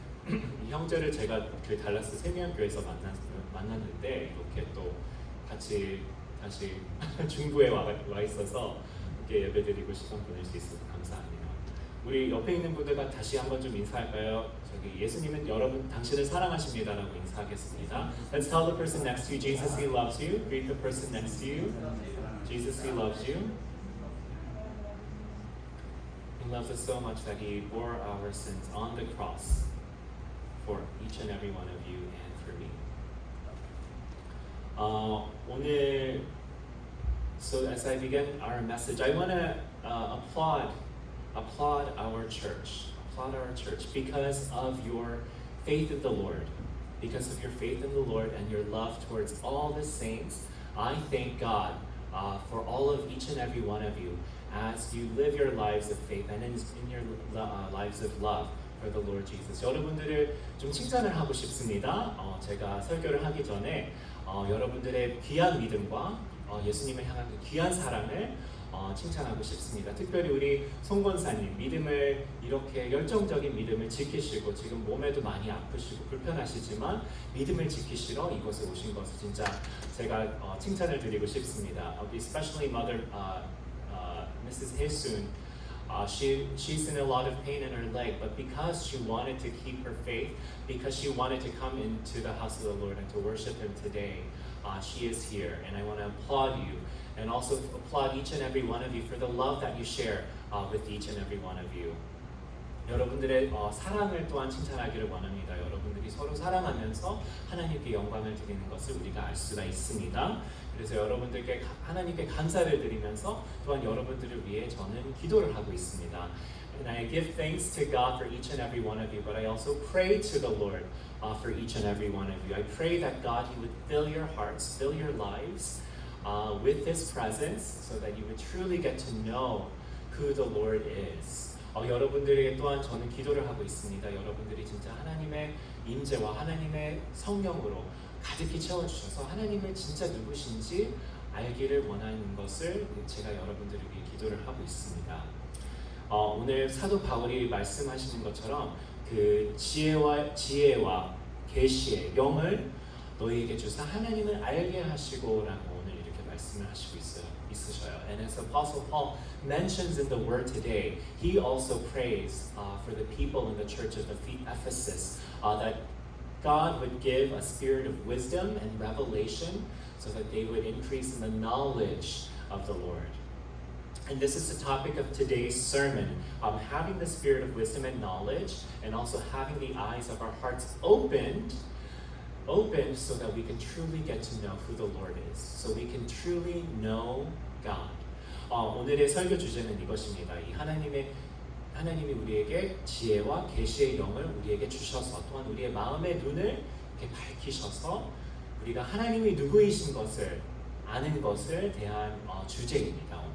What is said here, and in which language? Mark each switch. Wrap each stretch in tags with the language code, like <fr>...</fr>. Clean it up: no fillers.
<ko>이 형제를 제가 그 달라스 세미안교회에서 만났는데 이렇게 또 같이 다시 중부에 와 있어서 이렇게 예배드리고 시간 보낼 수 있어서 감사합니다. 우리 옆에 있는 분들과 다시 한번 좀 인사할까요? 저기 예수님은 여러분 당신을 사랑하십니다라고 인사하겠습니다.</ko> <en>Let's tell the person next to you, Jesus, He loves you. Greet the person next to you, Jesus, He loves you. He loves us so much that He bore our sins on the cross for each and every one of you and for me.</en> <ko>오늘,</ko> <en>so as I begin our message, I want to applaud our church because of your faith in the Lord, because of your faith in the Lord and your love towards all the saints. I thank God for all of each and every one of you as you live your lives of faith and in your lives of love for the Lord Jesus.</en> <ko>여러분들을 좀 칭찬을 하고 싶습니다. 제가 설교를 하기 전에 여러분들의 귀한 믿음과 예수님을 향한 그 귀한 사랑을 칭찬하고 싶습니다. 특별히 우리 송 권사님 믿음을 이렇게 열정적인 믿음을 지키시고 지금 몸에도 많이 아프시고 불편하시지만 믿음을 지키시러 이곳에 오신 것을 진짜 제가 칭찬을 드리고 싶습니다.</ko> <en>Especially Mother Mrs. Haesoon. She's in a lot of pain in her leg, but because she wanted to keep her faith, because she wanted to come into the house of the Lord and to worship Him today, she is here. And I want to applaud you and also applaud each and every one of you for the love that you share with each and every one of you.</en> <ko>여러분들의 사랑을 또한 칭찬하기를 원합니다. 여러분들이 서로 사랑하면서 하나님께 영광을 드리는 것을 우리가 알 수가 있습니다. 그래서 여러분들께 하나님께 감사를 드리면서 또한 여러분들을 위해 저는 기도를 하고 있습니다.</ko> <en>And I give thanks to God for each and every one of you, but I also pray to the Lord for each and every one of you. I pray that God, He would fill your hearts, fill your lives with His presence so that you would truly get to know who the Lord is.</en> <ko>여러분들에게 또한 저는 기도를 하고 있습니다. 여러분들이 진짜 하나님의 임재와 하나님의 성령으로 가득히 채워주셔서 하나님을 진짜 누구신지 알기를 원하는 것을 제가 여러분들을 위해 기도를 하고 있습니다. 오늘 사도 바울이 말씀하시는 것처럼 그 지혜와 계시의 영을 너희에게 주사 하나님을 알게 하시고라고 오늘 이렇게 말씀을 하시고 있으셔요.</ko> <en>And as Apostle Paul mentions in the word today, he also prays for the people in the church of Ephesus that God would give a spirit of wisdom and revelation so that they would increase in the knowledge of the Lord. And this is the topic of today's sermon, having the spirit of wisdom and knowledge and also having the eyes of our hearts opened so that we can truly get to know who the Lord is, so we can truly know God.</en> <ko>오늘의 설교 주제는 이것입니다. 이 하나님이 우리에게 지혜와 계시의 영을 우리에게 주셔서 또한 우리의 마음의 눈을 이렇게 밝히셔서 우리가 하나님이 누구이신 것을 아는 것을 대한 주제입니다.</ko>